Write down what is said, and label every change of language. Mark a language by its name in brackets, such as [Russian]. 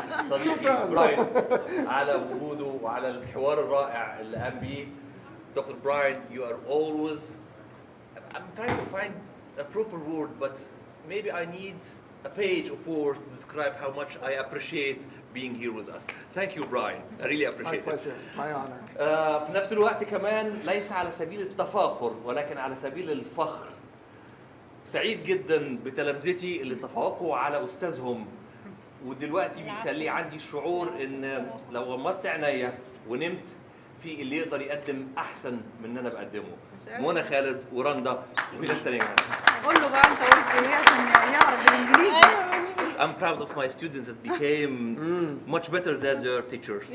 [Arabic] صديقي براين على وجوده وعلى الحوار الرائع اللي قام بيه. [English] Dr. Brian, you are always. I'm trying to find a proper word, but maybe I need a page of words to describe how much I appreciate being here with us. Thank you, Brian. I really appreciate My it. pleasure. My honor. [Arabic] في نفس الوقت كمان ليس على سبيل التفاخر ولكن على سبيل الفخر. سعيد جدا بتلامذتي اللي تفوقوا على أستاذهم، ودلوقتي بيخلي عندي شعور إن لو غمضت عينيا ونمت في اللي يقدر يقدم أحسن من اللي أنا بقدمه. منى خالد ورندا وفي ناس تانية. قول له بقى أنت قلت إيه عشان يعرف بالإنجليزي. [English] I'm proud of my students that became much better than their teachers.